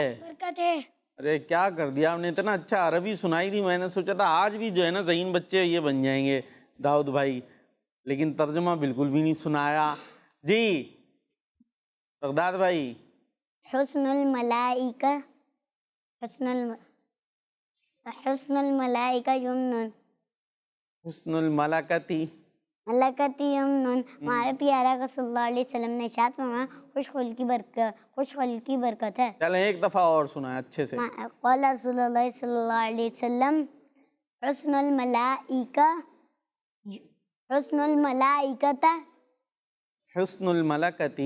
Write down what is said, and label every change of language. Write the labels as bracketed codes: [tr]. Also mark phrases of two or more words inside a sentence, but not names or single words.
[ur] برکت ہے. ارے کیا کر دیا آپ نے، اتنا اچھا عربی سنائی تھی، میں نے سوچا تھا آج بھی جو ہے نا ذہین بچے یہ بن جائیں گے داؤد بھائی، لیکن ترجمہ بالکل بھی نہیں سنایا. جی بغداد بھائی. [ar] حسن الملائکہ یمن. حسن الملکتی ملکتی یمن. [ur] ہمارے پیارا کا [ar] صلی اللہ علیہ وسلم [ur] نے ارشاد فرمایا خوش خلقی برکت ہے. چلیں ایک دفعہ اور سنائیں اچھے سے. [ar] قال رسول اللہ صلی اللہ علیہ وسلم حسن الملائکہ حسن الملکتی